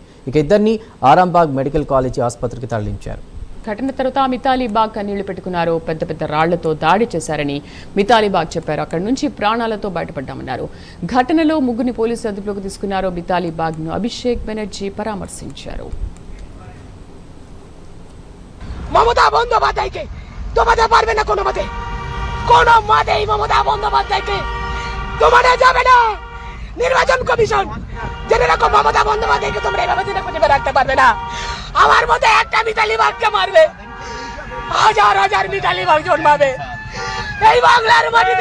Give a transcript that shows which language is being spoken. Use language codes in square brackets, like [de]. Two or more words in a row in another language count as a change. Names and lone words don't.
[te] ఇక ఇద్దరిని ఆరాంబాగ్ మెడికల్ కాలేజీ ఆసుపత్రికి తరలించారు. ఘటన తర్వాత మితాలీ బాగ్ కన్నీళ్లు పెట్టుకున్నారు. పెద్ద పెద్ద రాళ్లతో దాడి చేశారని మితాలీ బాగ్ చెప్పారు. అక్కడి నుంచి ప్రాణాలతో బయటపడ్డామన్నారు. ఘటనలో ముగ్గురిని పోలీసులు అదుపులోకి తీసుకున్నారు. మితాలీ బాగ్ ను అభిషేక్ బెనర్జీ పరామర్శించారు. [bn] মমতা বন্দ্যোপাধ্যায়কে দমাতে পারবে না কোনো মতেই মমতা বন্দ্যোপাধ্যায়কে দমানো যাবে না। নির্বাচন কমিশন জেনে রাখো, মমতা বন্দ্যোপাধ্যায়কে তোমরা এভাবে দিনে খুঁজে রাখতে পারবে না। আমার মতো একটা মিতালি বাগকে মারবে, হাজার হাজার মিতালি বাগ জন্মাবে এই বাংলার মাটিতে।